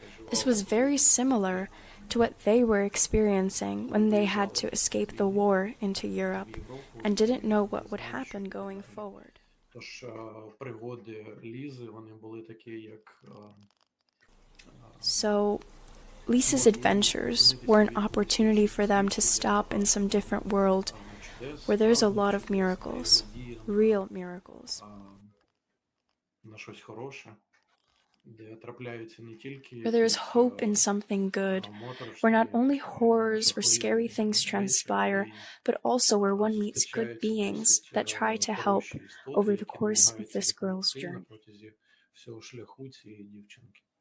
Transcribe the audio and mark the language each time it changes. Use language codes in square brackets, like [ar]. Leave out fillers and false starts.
[en] This was very similar to what they were experiencing when they had to escape the war into Europe and didn't know what would happen going forward. [uk] Тож пригоди Лізи, вони були такі, як [en] So, Lisa's adventures were an opportunity for them to stop in some different world where there's a lot of miracles, real miracles. [uk] на щось хороше, де трапляються не тільки [en] Where there is hope in something good, where not only horrors or scary things transpire, but also where one meets good beings that try to help over the course of this girl's journey. [uk] всього шляху цієї дівчинки.